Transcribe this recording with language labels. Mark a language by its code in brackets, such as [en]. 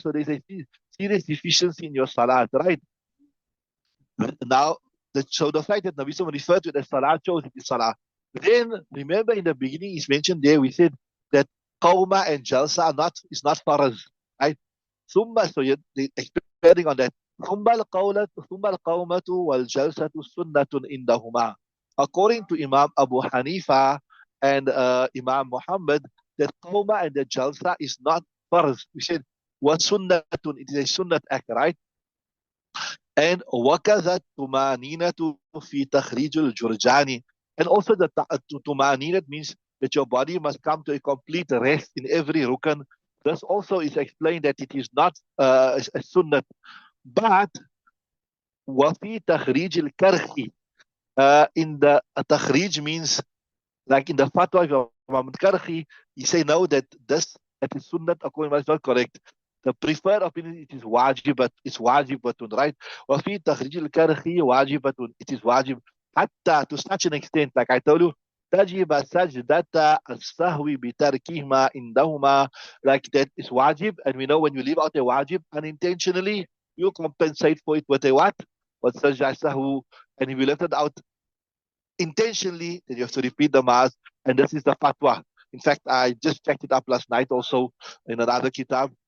[en] So there's a serious deficiency in your salat, right? Now, so the fact that Nabi Sallallahu referred to it as salat shows it is salah. Then, remember in the beginning, it's mentioned there, we said that qawma and jalsa is not faraz, right? Summa, so they expanding on that. [ar] ثم القومة والجلسة سنة عندهما. [en] According to Imam Abu Hanifa and Imam Muhammad, that qawma and the jalsa is not farz. We said what sunnatun, it is a sunnat act, right? And [ar] وكذا الطمأنينة في تخريج الجرجاني. [en] And also the tumanina means that your body must come to a complete rest in every rukn. This also is explained that it is not a sunnat. But [ar] وفي تخريج الكرخي, [en] in the takhrij means like in the fatwa of Imam Karhi, he say no, that this that is sunnat according to is not correct. The preferred opinion, it is wajibat, it's wajibatun, right? [ar] وفي تخريج الكرخي واجبة, [en] it is wajib. Hatta, to such an extent, like I told you, [ar] تجب سجدة السهو بتركهما عندهما. [en] Like that is wajib, and we know when you leave out a wajib unintentionally, you compensate for it with a what? With sajda sahwu. And if you left it out intentionally, then you have to repeat the mass. And this is the fatwa. In fact, I just checked it up last night also in another kitab.